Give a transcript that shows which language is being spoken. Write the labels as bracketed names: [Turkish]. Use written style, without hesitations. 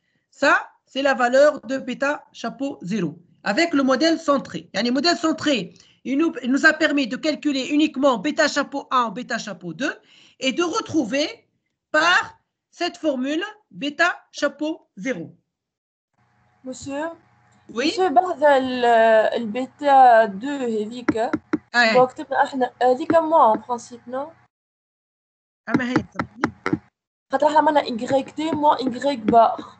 [French] Ça, c'est la valeur de bêta chapeau 0 avec le modèle centré. Le modèle centré, il nous a permis de calculer uniquement bêta chapeau 1 ou bêta chapeau 2 et de retrouver par cette formule bêta chapeau 0. Monsieur, Oui. [Arabic] monsieur بعد البيتا 2 هذيك وكتبنا احنا هذيك [French] moi en principe non؟ [Arabic] اما هي خاطر احنا عملنا YT moins Y bar.